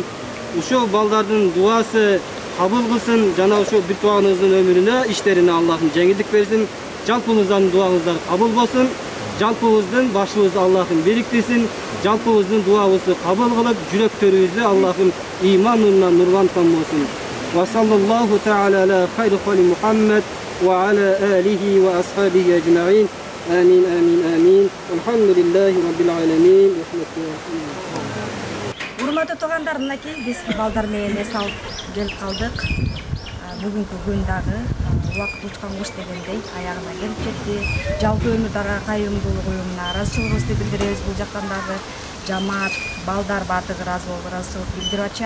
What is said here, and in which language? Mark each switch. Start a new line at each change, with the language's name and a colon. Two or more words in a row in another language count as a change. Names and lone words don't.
Kyrgyz: Ушул балдардын дуасы кабыл кылсын, жана ушул бир тууганыбыздын өмүрүнө, иштерине Аллахым жеңилдик берсин. Жалпыбыздын дуаңыздар кабыл болсун. Жалпыбыздын башыбызды Аллахым бириктирсин. Жалпыбыздын дуабызды кабыл кылып, жүрөктөрүбүздү Аллахым ыйман нурунан нурланткан болсун.
Arabic: وصلى الله تعالى على خير خال محمد وعلى آله وأصحابه أجمعين.
Kyrgyz: Амин, амин, амин.
Arabic: الحمد لله رب العالمين.
Kyrgyz: Урматтуу туугандар, мынакей биз балдар менен эс алып келип калдык. Бүгүнкү күн дагы убакыт учкан куш дегендей аягына келип жетти. Жалпы өмүр дара кайрымдуулук уюмуна ыраазычылыгыбызды билдиребиз. Бул жактан дагы жамаат, балдар баардыгы ыраазы болуп ыраазычылык билдирип атышат.